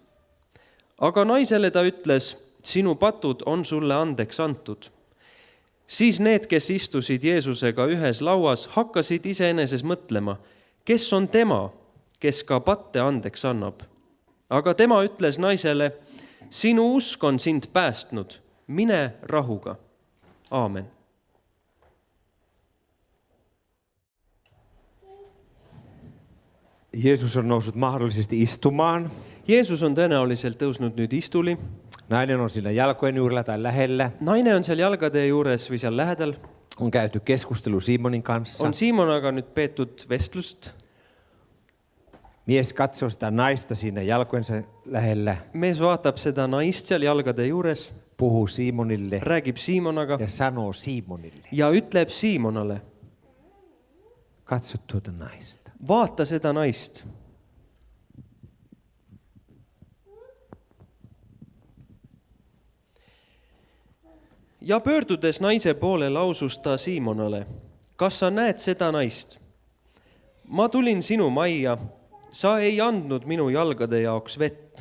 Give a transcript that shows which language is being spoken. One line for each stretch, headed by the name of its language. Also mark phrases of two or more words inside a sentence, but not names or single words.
Estonian: Aga naisele ta ütles, sinu patud on sulle andeks antud. Siis need, kes istusid Jeesusega ühes lauas, hakkasid iseeneses mõtlema, kes on tema, kes ka patte andeks annab. Aga tema ütles naisele, sinu usk on sind päästnud, mine rahuga. Aamen.
Finnish: Jeesus on noussut mahdollisesti istumaan.
Estonian: Jeesus on tõenäoliselt tõusnud nüüd istuli.
Finnish: Nainen on siinä jalkojen juurella tai lähellä.
Estonian: Naine on seal jalgade juures või seal lähedal.
Finnish: On käyty keskustelu Simonin kanssa.
Estonian: On Simonaga nüüd peetud vestlust.
Finnish: Mies katsoo sitä naista siinä jalkojensa lähellä.
Estonian: Mees vaatab seda naist seal jalgade juures.
Finnish: Puhuu Simonille.
Estonian: Räägib Simonaga.
Finnish: Ja sanoo Simonille.
Estonian: Ja ütleb Simonale.
Finnish: Katso tuota naista.
Estonian: Vaata seda naist. Ja pöördudes naise poole lausus ta Simonale, kas sa näed seda naist? Ma tulin sinu majja, sa ei andnud minu jalgade jaoks vett.